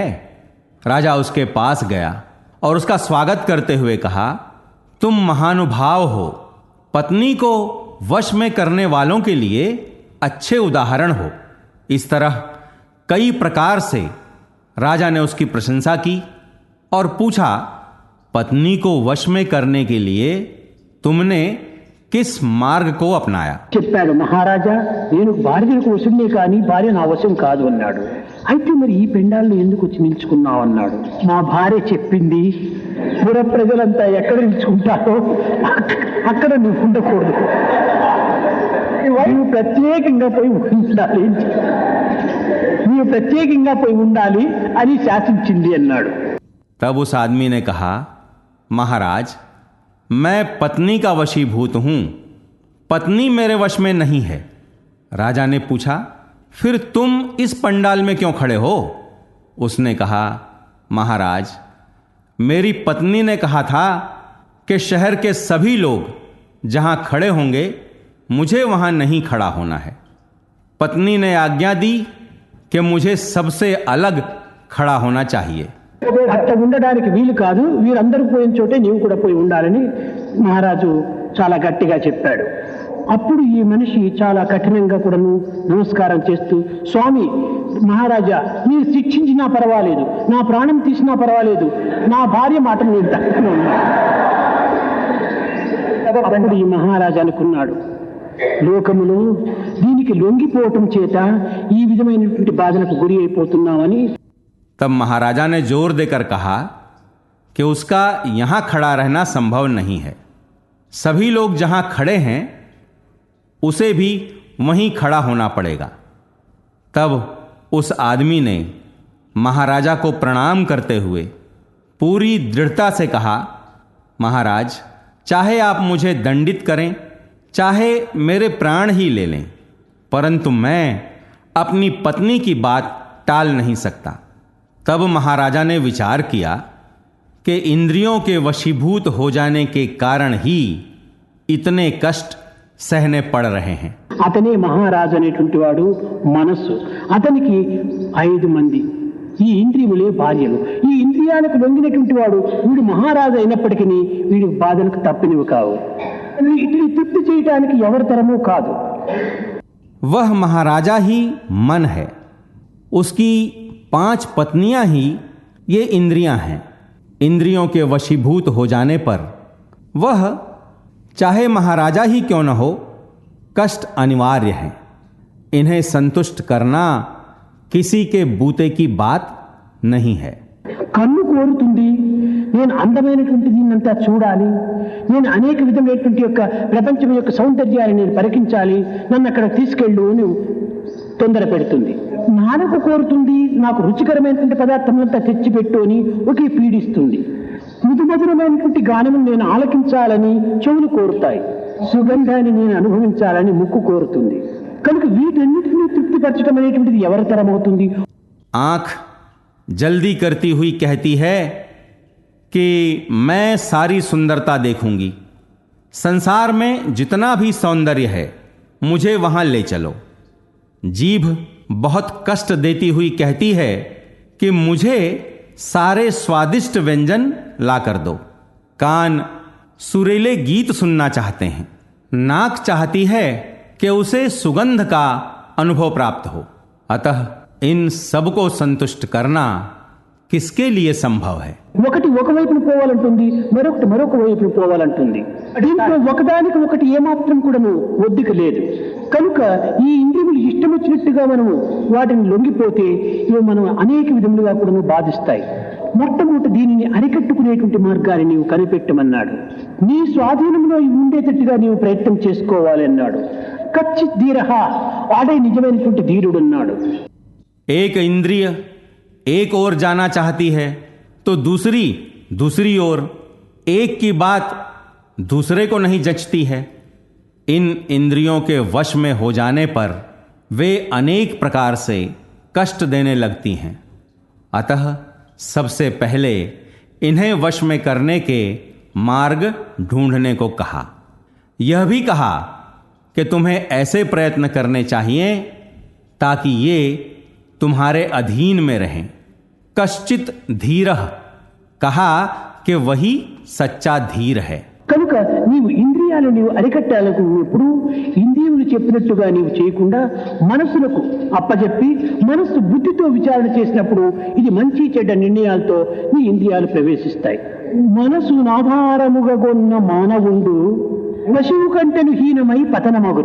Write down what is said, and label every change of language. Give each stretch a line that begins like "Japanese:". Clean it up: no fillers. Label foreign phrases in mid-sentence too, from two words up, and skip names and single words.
Hindi: राजा उसके पास गया और उसका स्वागत करते हुए कहा, तुम महानुभाव हो, पत्नी को वश में करने वालों के लिए अच्छे उदाहरण हो। इस तरह कई प्रकार से राजा ने उसकी प्रशंसा की और पूछा, पत्नी को वश में करने के लिए तुमने किस मार्ग को अपनाया?
Telugu: చెప్పాడు, మహారాజా నేను భార్యకు వశమే కానీ భార్య నా వశం కాదు అన్నాడు. అయితే మరి ఈ పెండాలను ఎందుకు వచ్చి నిల్చుకున్నావు అన్నాడు. మా భార్య చెప్పింది, పుర ప్రజలంతా ఎక్కడ నిల్చుకుంటారో అక్కడ నువ్వు ఉండకూడదు, నువ్వు ప్రత్యేకంగా పోయి ఉండాలి, నీవు ప్రత్యేకంగా పోయి ఉండాలి అని శాసించింది అన్నాడు.
Hindi: तब उस आदमी ने कहा, महाराज मैं पत्नी का वशीभूत हूं, पत्नी मेरे वश में नहीं है। राजा ने पूछा, फिर तुम इस पंडाल में क्यों खड़े हो? उसने कहा, महाराज मेरी पत्नी ने कहा था कि शहर के सभी लोग जहां खड़े होंगे मुझे वहां नहीं खड़ा होना है। पत्नी ने आज्ञा दी कि मुझे सबसे अलग खड़ा होना चाहिए।
Telugu: అట్లా ఉండడానికి వీలు కాదు, వీరందరూ పోయిన చోటే నీవు కూడా పోయి ఉండాలని మహారాజు చాలా గట్టిగా చెప్పాడు. అప్పుడు ఈ మనిషి చాలా కఠినంగా కూడాను నమస్కారం చేస్తూ, స్వామి మహారాజా మీరు శిక్షించినా పర్వాలేదు, నా ప్రాణం తీసినా పర్వాలేదు, నా భార్య మాట నేను తక్కువ ఉన్నాను. అప్పుడు ఈ మహారాజా అనుకున్నాడు, లోకములో దీనికి లొంగిపోవటం చేత ఈ విధమైనటువంటి బాధలకు గురి అయిపోతున్నామని.
Hindi: तब महाराजा ने जोर देकर कहा कि उसका यहां खड़ा रहना संभव नहीं है, सभी लोग जहां खड़े हैं उसे भी वहीं खड़ा होना पड़ेगा। तब उस आदमी ने महाराजा को प्रणाम करते हुए पूरी दृढ़ता से कहा, महाराज चाहे आप मुझे दंडित करें, चाहे मेरे प्राण ही ले लें, परंतु मैं अपनी पत्नी की बात टाल नहीं सकता। तब महाराजा ने विचार किया कि इंद्रियों के वशीभूत हो जाने के कारण ही इतने कष्ट सहने पड़ रहे हैं।
Telugu: అతనే మహారాజు అనేటువంటి వాడు మనస్సు. అతనికి 5 మంది ఈ ఇంద్రియములే భార్యలు. ఈ ఇంద్రియాలకు లొంగినటువంటి వాడు వీడు మహారాజు అయినప్పటికీ వీడి బాధలకు తప్పినవి కావు. వీటిని తృప్తి చేయడానికి ఎవరి తరమూ కాదు.
Hindi: वह महाराजा ही मन है, उसकी 5 पत्नियां ही ये इंद्रियां हैं। इंद्रियों के वशीभूत हो जाने पर वह चाहे महाराजा ही क्यों न हो, कष्ट अनिवार्य है। इन्हें संतुष्ट करना किसी के बूते की बात नहीं है।
Telugu: కన్ను కోరుతుంది, నేను అందమైనటువంటి దీన్నంతా చూడాలి, నేను అనేక విధమైనటువంటి యొక్క ప్రపంచం యొక్క సౌందర్యాన్ని నేను పరికించాలి, నన్ను అక్కడ తీసుకెళ్ళు అని తొందర పెడుతుంది. నాలుక కోరుతుంది, నాకు రుచికరమైనటువంటి పదార్థములంతా తెచ్చిపెట్టు అని ఒకే పీడిస్తుంది. మధుమధురమైనటువంటి గానము నేను ఆలకించాలని చెవులు కోరుతాయి, సుగంధాన్ని నేను అనుభవించాలని ముక్కు కోరుతుంది. కనుక వీటన్నిటిని తృప్తిపరచడం అనేటువంటిది ఎవరి తరమవుతుంది?
Hindi: आंख जल्दी करती हुई कहती है कि मैं सारी सुंदरता देखूंगी, संसार में जितना भी सौंदर्य है मुझे वहां ले चलो। जीभ बहुत कष्ट देती हुई कहती है कि मुझे सारे स्वादिष्ट व्यंजन ला कर दो। कान सुरीले गीत सुनना चाहते हैं, नाक चाहती है कि उसे सुगंध का अनुभव प्राप्त हो। अतः इन सबको संतुष्ट करना किसके लिए संभव है?
Telugu: ఒకటి ఒకవైపున పోవాలంటుంది, మరొకటి మరొక వైపున పోవాలంటుంది. దీంట్లో ఒకదానికి ఒకటి ఏమాత్రం కూడాను ఒద్దిక లేదు. కనుక ఈ ఇంద్రియములు ఇష్టం వచ్చినట్టుగా మనము వాటిని లొంగిపోతే ఇవి మనం అనేక విధములుగా కూడాను బాధిస్తాయి. మొట్టమొదటి దీనిని అరికట్టుకునేటువంటి మార్గాన్ని నీవు కనిపెట్టమన్నాడు. నీ స్వాధీనంలో ఉండేటట్టుగా నీవు ప్రయత్నం చేసుకోవాలి అన్నాడు.
Sanskrit: కచ్చిత్ ధీరః,
Telugu: వాడే నిజమైనటువంటి ధీరుడు అన్నాడు.
Hindi: एक इंद्रिय एक ओर जाना चाहती है तो दूसरी ओर। एक की बात दूसरे को नहीं जचती है। इन इंद्रियों के वश में हो जाने पर वे अनेक प्रकार से कष्ट देने लगती हैं। अतः सबसे पहले इन्हें वश में करने के मार्ग ढूंढने को कहा। यह भी कहा कि तुम्हें ऐसे प्रयत्न करने चाहिए ताकि ये तुम्हारे अधीन में रहें।
Sanskrit: कश्चित धीरः,
Hindi: कहा कि वही सच्चा धीर है।
Telugu: కనుక నీవు ఇంద్రియాలు నీవు అరికట్టాలనుకున్నప్పుడు ఇంద్రియములు చెప్పినట్టుగా నీవు చేయకుండా మనస్సులకు అప్పచెప్పి మనస్సు బుద్ధితో విచారణ చేసినప్పుడు ఇది మంచి చెడ్డ నిర్ణయాలతో నీ ఇంద్రియాలు ప్రవేశిస్తాయి. మనసు ఆధారముగా కొన్న మానవుండు వశువు కంటెను హీనమై పతనమగును.